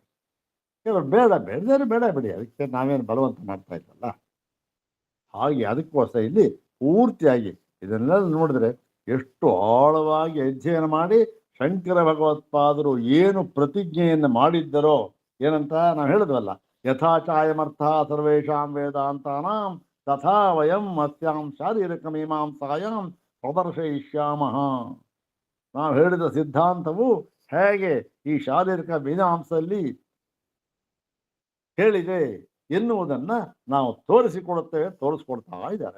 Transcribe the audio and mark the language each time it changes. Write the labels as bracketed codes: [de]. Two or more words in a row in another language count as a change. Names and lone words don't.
[kn] ಕೆಲವರು ಬೇಡ ಬಿಡಿ, ಅದಕ್ಕೆ ನಾವೇನು ಬಲವಂತ ಮಾಡ್ತಾ ಇದ್ದಲ್ಲ. ಹಾಗೆ ಅದಕ್ಕೋಸ್ಕರ ಇಲ್ಲಿ ಪೂರ್ತಿಯಾಗಿ ಇದನ್ನೆಲ್ಲ ನೋಡಿದ್ರೆ ಎಷ್ಟು ಆಳವಾಗಿ ಅಧ್ಯಯನ ಮಾಡಿ ಶಂಕರ ಭಗವತ್ಪಾದರು ಏನು ಪ್ರತಿಜ್ಞೆಯನ್ನು ಮಾಡಿದ್ದರೋ, ಏನಂತ ನಾವು ಹೇಳಿದ್ವಲ್ಲ, [sa] ಯಥಾಚಾಯಮರ್ಥ ಸರ್ವೇಷಾಂ ವೇದಾಂತಾನಾಂ ತಥಾ ವಯಂ ಅಸ್ಯಾಂ ಶಾರೀರಿಕ ಮೀಮಾಂಸಾಯಾಂ ಪ್ರದರ್ಶಯಿಷ್ಯಾಮಃ. [kn] ನಾವು ಹೇಳಿದ ಸಿದ್ಧಾಂತವು ಹೇಗೆ ಈ ಶಾರೀರಿಕ ಮೀಮಾಂಸಲ್ಲಿ ಹೇಳಿದೆ ಎನ್ನುವುದನ್ನ ನಾವು ತೋರಿಸಿಕೊಡುತ್ತೇವೆ, ತೋರಿಸ್ಕೊಡ್ತಾ ಇದ್ದಾರೆ.